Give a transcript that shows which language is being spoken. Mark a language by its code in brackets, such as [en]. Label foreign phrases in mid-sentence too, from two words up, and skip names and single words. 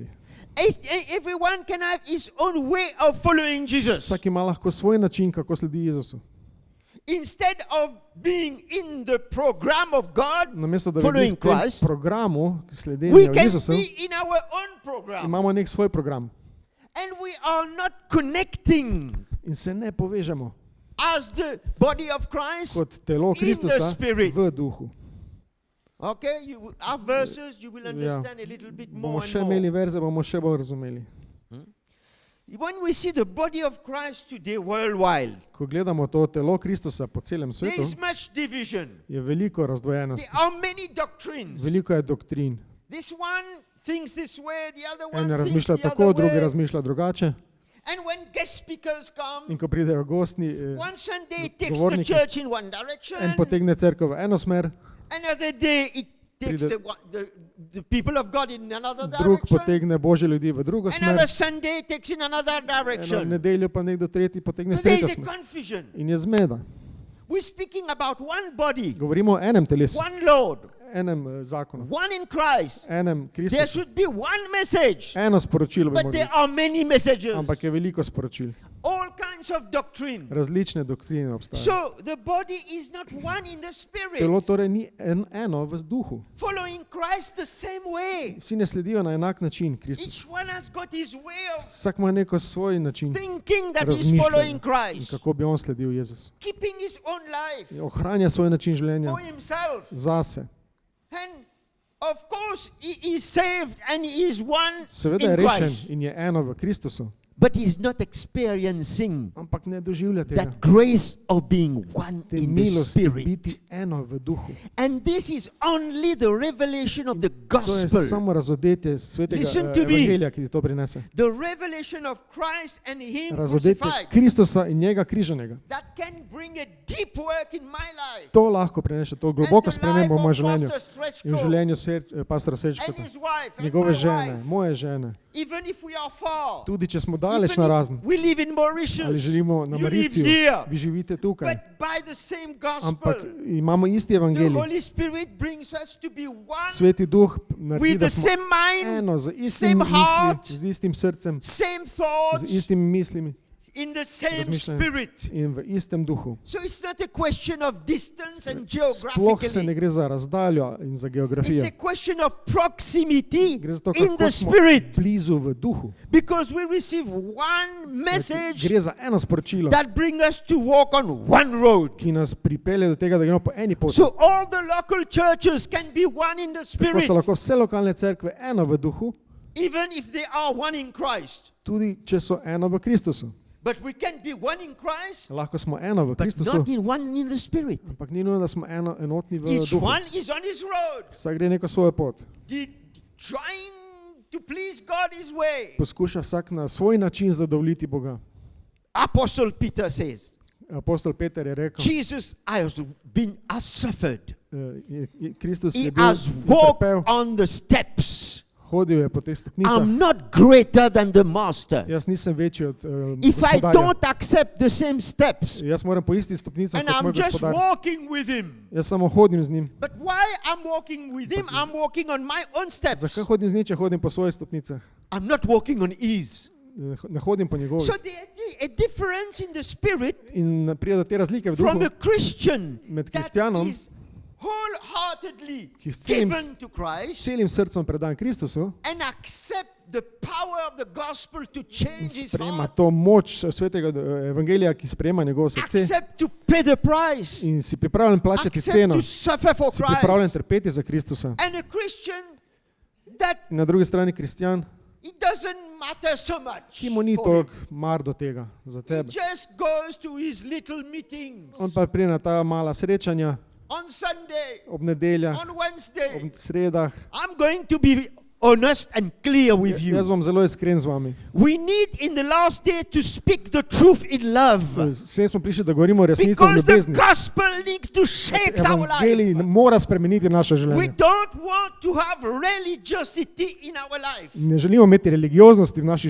[en] Everyone can have his own way of following Jesus. [sl] Vsak ima lahko svoj način, kako sledi Jezusu. [en] Instead of being in the program of God, [sl] Namesto da bi bili [en] following [sl] v tem [en] Christ, [sl] programu [en] we [sl] sledenja [en] can [sl] Jezusu, [en] be in our own program. [sl] imamo nek svoj program [en] And we are not connecting [sl] in se ne povežemo [en] as the body of Christ. [sl] kot telo [en] the [sl] Kristusa [en] spirit. [sl] v duhu. [en] Okay, you have verses, you will understand a little bit [sl] Bomo [en] more [sl] še [en] and [sl] imeli [en] more. [sl] verze, bomo še bolj razumeli. [en] When we see the body of Christ today worldwide, [sl] Ko gledamo to telo Kristusa po celem [en] there [sl] svetu, [en] is much division. [sl] je veliko razdvojenosti, [en] There are many doctrines. [sl] veliko je doktrin. [en] This one thinks this way, the other [sl] En [en] one thinks [sl] razmišlja [en] the [sl] tako, [en] other [sl] drugi [en] way. [sl] razmišlja drugače. [en] And when guest speakers come, [sl] In ko pridejo gosti, [en] one Sunday takes the [sl] govorniki, [en] church in one direction, [sl] en potegne cerkev v eno smer, [en] another day it takes [sl] Pride- [en] the people of God in another [sl] drug [en] direction, [sl] potegne Božje ljudi v drugo smer, [en] another Sunday takes in another [sl] eno [en] direction. [sl] nedeljo pa nekdo tretji potegne [en] So [sl] v [en] there [sl] tretjo [en] is a [sl] smer. [en] confusion. [sl] In je zmeda. [en] We're speaking about one body, [sl] Govorimo o enem telesu, [en] one Lord, [sl] enem zakonu, [en] one in Christ. [sl] enem [en] There [sl] Kristusu. [en] should be one message, [sl] Eno sporočilo bi [en] but [sl] moralo [en] there [sl] biti, [en] are many messages, [sl] ampak je veliko sporočil. [en] all kinds of doctrine. [sl] Različne doktrine obstajajo. [en] So the body is not one in the spirit, [sl] Telo torej ni eno v duhu. [en] following Christ the same way. [sl] Vsi ne sledijo na enak način Kristus. [en] Each one has got his way of [sl] Vsak ima neko svoj način [en] thinking that he's following [sl] razmišljanja in [en] Christ, [sl] kako bi on sledil Jezus. [en] keeping his own life [sl] Ohranja svoj način življenja [en] for himself. [sl] zase. [en] And of course, he is saved and he is one [sl] Seveda je [en] in [sl] rešen [en] Christ, [sl] in je eno v Kristusu, [en] but he's not experiencing [sl] ampak ne doživlja tega. [en] that grace of being one [sl] Te [en] in the [sl] milosti [en] spirit. [sl] biti eno v duhu. [en] And this is only the revelation of the [sl] To je [en] gospel, [sl] samo razodetje svetega [en] Listen to me. [sl] evangelija, ki ti to prinese. [en] the revelation of Christ and him [sl] Razodetje [en] crucified. [sl] Kristusa in njega križanega. [en] That can bring a deep work in my life. [sl] To lahko prinese to globoko [en] And the [sl] spremembo v [en] life [sl] mojem [en] of [sl] življenju [en] Pastor Strečko [sl] in v življenju pastora [en] and [sl] Sečkota, [en] his wife and [sl] njegove [en] my [sl] žene, [en] wife. [sl] moje žene. [en] Even if we are far, [sl] Tudi če smo [en] even [sl] daleč na razen, [en] if we live in [sl] ali [en] Mauritius, [sl] živimo na [en] you live [sl] Mauriciju, [en] here, [sl] vi živite tukaj, [en] but by the same [sl] ampak [en] gospel, [sl] imamo isti [en] the [sl] evangelij. [en] Holy Spirit brings us to be one [sl] Sveti duh naredi, [en] with [sl] da [en] the [sl] smo [en] same mind, [sl] eno, z [en] same [sl] istim [en] heart, [sl] misli, z istim srcem, [en] same [sl] z [en] thoughts, [sl] istimi mislimi [en] in the same [sl] razmišljanjem [en] spirit. [sl] in v istem duhu. [en] So it's not a question of distance and [sl] Sploh se ne [en] geographically. [sl] gre za razdaljo in za [en] It's [sl] geografijo. [en] a question of proximity [sl] Gre za to, [en] in [sl] kako [en] the [sl] smo [en] spirit. [sl] blizu v duhu. [en] Because we receive one message [sl] Gre za eno sporočilo, [en] that brings us to walk on one road. [sl] ki nas pripelje do tega, da gremo po eni poti. [en] So all the local churches can be one in the [sl] Tako [en] spirit, [sl] so lahko vse lokalne cerkve eno v duhu, [en] even if they are one in Christ. [sl] tudi če so eno v Kristusu. [en] But we can be one in Christ, [sl] Lahko smo eno v [en] but [sl] Kristusu, [en] not in one in the spirit. [sl] ampak ni nujno, da smo enotni v [en] Each [sl] duhu. [en] one is on his road, [sl] Vsak gre neko svojo pot. [en] trying to please God his way. [sl] Poskuša vsak na svoj način zadovoljiti Boga. [en] Apostle Peter says, [sl] Apostol Peter je rekel, [en] Jesus has suffered. [sl] Kristus [en] He [sl] je bil [en] has walked [sl] trpel, [en] on the steps. [sl] hodil je po teh stopnicah. [en] I'm not greater than the master. [sl] Jaz nisem večji od [en] If I [sl] gospodarja. [en] don't accept the same steps [sl] Jaz moram po istih stopnicah [en] and [sl] kot [en] I'm [sl] moj [en] just [sl] gospodar. [en] walking with him. [sl] Jaz samo hodim z njim. [en] But why I'm walking with him? I'm walking on my own steps. [sl] Zakaj hodim z njim, če hodim po svojih stopnicah? [en] I'm not walking on his. [sl] ne hodim po njegovih. [en] So there is a difference in the spirit [sl] In pride do te razlike v [en] from [sl] duhu [en] a Christian [sl] med [en] that [sl] kristjanom, [en] is wholeheartedly [sl] ki s celim, [en] given to Christ [sl] celim srcem predan Kristusu [en] and accept the power of the gospel to [sl] in [en] change his [sl] sprejema [en] heart, [sl] to moč svetega evangelija, ki sprejema njegovo srce [en] accept to pay the price, [sl] in si pripravljen plačati [en] accept [sl] ceno, [en] to suffer for [sl] si pripravljen [en] Christ. [sl] trpeti za Kristusa. [en] And a Christian that [sl] In na drugi strani kristjan, [en] it doesn't matter so much [sl] ki mu ni [en] for him. [sl] toliko mar do tega za [en] He [sl] tebe. [en] just goes to his little meetings [sl] On pa pride na ta mala srečanja [en] on Sunday, [sl] ob nedeljah, [en] on Wednesday. [sl] ob sredah. [en] I'm going to be honest and clear with you. [sl] Jaz bom zelo iskren z vami. [en] We need in the last day to speak the truth in love. [sl] Vsem smo prišli, da govorimo resnico v [en] Because the [sl] ljubezni. [en] gospel needs to shape our [sl] Evangelij [en] life. [sl] mora spremeniti naše [en] We [sl] življenje. [en] don't want to have religiosity in our life. [sl] Ne želimo imeti religioznosti v naših